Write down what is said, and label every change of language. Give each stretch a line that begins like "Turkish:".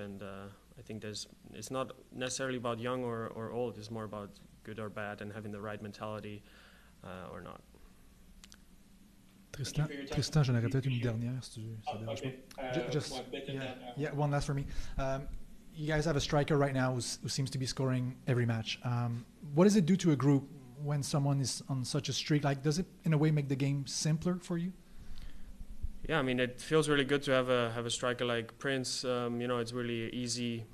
English: And I think it's not necessarily about young or old. It's more about good or bad and having the right mentality or not.
French: Tristan, j'en aurais peut-être une dernière si ça dérange pas.
English: Just one last for me. You guys have a striker right now who seems to be scoring every match. What does it do to a group when someone is on such a streak? Like, does it in a way make the game simpler for you? Yeah, I mean, it feels really good to have a striker like Prince. It's really easy.